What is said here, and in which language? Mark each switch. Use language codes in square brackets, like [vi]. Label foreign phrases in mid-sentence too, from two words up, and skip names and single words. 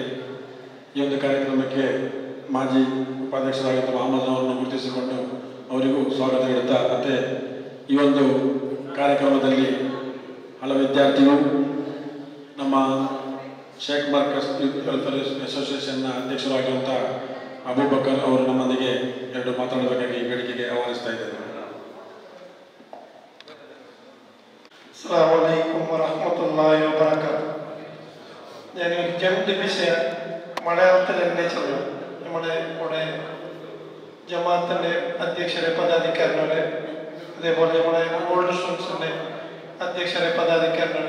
[kn] ಈ ಒಂದು ಕಾರ್ಯಕ್ರಮಕ್ಕೆ ಮಾಜಿ ಉಪಾಧ್ಯಕ್ಷರಾಗಿದ್ದ ಮಹಮ್ಮದ್ ಅವರನ್ನು ಗುರುತಿಸಿಕೊಂಡು ಅವರಿಗೂ ಸ್ವಾಗತ ನೀಡುತ್ತಾ, ಮತ್ತು ಈ ಒಂದು ಕಾರ್ಯಕ್ರಮದಲ್ಲಿ ಹಲವು ವಿದ್ಯಾರ್ಥಿಗಳು ನಮ್ಮ ಶೇಖ್ ಮರ್ಕಸ್ ಯೂತ್ ವೆಲ್ಫೇರ್ ಅಸೋಸಿಯೇಷನ್ನ ಅಧ್ಯಕ್ಷರಾಗಿರುವಂಥ ಅಬೂಬಕರ್ ಅವರು ನಮ್ಮೊಂದಿಗೆ ಎರಡು ಮಾತಾಡಬೇಕಾಗಿ ವೇದಿಕೆಗೆ ಆಹ್ವಾನಿಸ್ತಾ ಇದ್ದಾರೆ. [ar] السلام عليكم ورحمة الله وبركاته. [ml] ഞാനൊരു രണ്ട് വിഷയം മലയാളത്തിൽ തന്നെ ചൊല്ലാം. നമ്മുടെ ഇവിടെ ജമാഅത്തിൻ്റെ അധ്യക്ഷരെ പദാധികാരനാണ്, അതേപോലെ നമ്മുടെ [en] old students [ml] അധ്യക്ഷരെ പദാധികാരനാണ്.